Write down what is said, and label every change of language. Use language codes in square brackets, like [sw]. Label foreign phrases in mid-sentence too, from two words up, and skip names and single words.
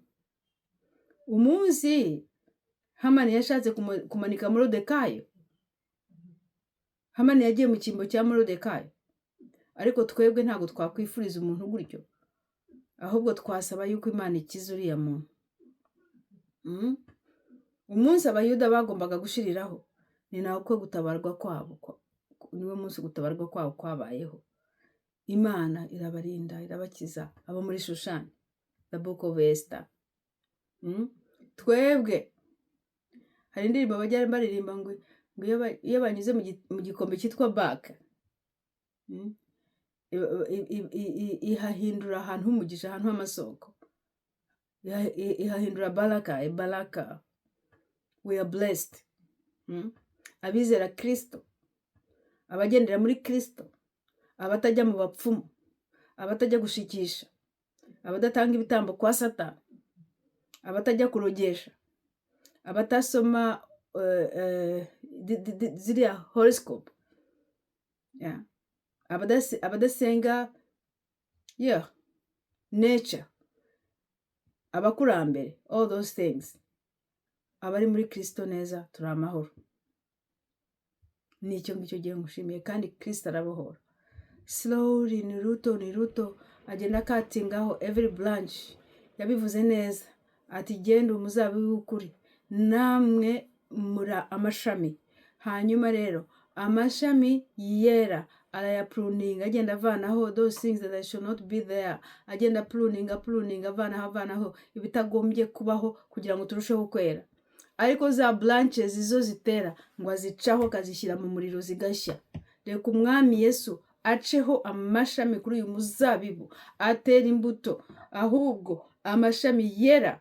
[rw] Umunsi Hamani yashatse kumanika Moridekayo, Hamani yagiye mu cyimbo cya Moridekayo, ariko twebwe ntabwo twakwifuriza umuntu gutyo, ahubwo twasaba yuko Imana ikiza uriya muntu. Umunsi abayuda bagombaga gushiriraho, ni nawo ko gutabarwa kwabo, niwe munsi gutabarwa kwabo kwabayeho. Imana irabarinda, irabakiza abo muri Shushani, [en] the book of Esther. [rw] Twebwe hari indirimbo bajya baririmba ngo iyo banyuze mu gikombe cyitwa Baka, ihahindura ahantu h'umugisha, ahantu h'amasoko, ihahindura baraka. [en] We are blessed. [rw] Abizera Kristo, abagendera muri Kristo, abatajya mu bapfumu, abatajya gushikisha, abadatanga ibitambo kwa Satani, abatajya kurogesha, abatasoma ziriya horoscope, abadasenga nature, abakurambere, [en] all those things. [rw] Abari muri Kristo neza turi amahoro. Nicyo ngicyo gihe ngushimiye, kandi Kristo arabohora. Slowly, ni ruto agenda katingaho [en] every branch. [rw] Yabivuze neza ati genda umuzabibu w'ukuri, namwe mura amashami. Hanyuma rero amashami yera arayapruning, agenda avanaho [en] those things that should not be there, [rw] agenda pruning avanaho ibitagombye kubaho kugira ngo turusheho kwera. Ariko za branches izo zitera ngo azicaho akazishyira mu muriro zigashya. Reka umwami Yesu aceho amashami kuri uyu muzabibu, atera imbuto, ahubwo amashami yera.